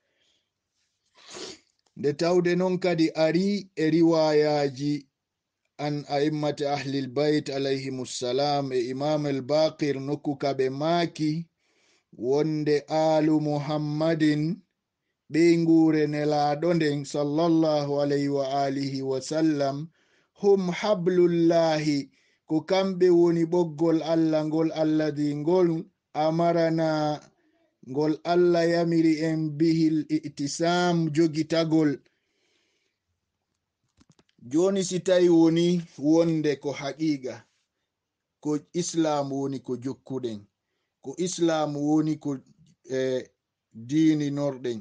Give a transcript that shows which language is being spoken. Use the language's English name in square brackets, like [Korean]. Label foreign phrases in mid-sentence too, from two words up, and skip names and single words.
[Fula] nde tawde non kadi ari e riwayaji [Arabic] عن أئمة أهل البيت عليهم السلام [Fula] e imam al-baqir nokku kaɓe maaki wonde [Arabic] آل محمد [Fula] ɓeygure nelaɗo nden [Arabic] صلى الله عليه وآله وسلم هم حبل الله, [Fula] ko kamɓe woni ɓoggol Allah ngol alladhi ngol amarana, ngol Allah yamiri en [Arabic] به الاعتصام [Fula] jogitagol. joni si tawi woni wonde ko haqiqa ko islam woni ko jokkuɗen, ko islam woni ko dini norɗen,